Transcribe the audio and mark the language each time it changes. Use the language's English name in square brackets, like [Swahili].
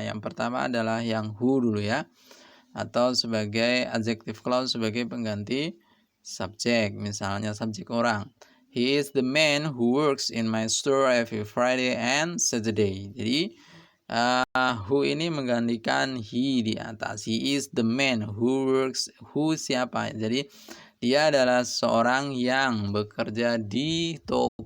[Indonesian] Yang pertama adalah yang who dulu ya, atau sebagai adjective clause sebagai pengganti subjek. Misalnya subjek orang. [English] He is the man who works in my store every Friday and Saturday. [Indonesian] Jadi who ini menggantikan he di atas. [English] He is the man who works. [Indonesian] Who siapa? Jadi dia adalah seorang yang bekerja di toko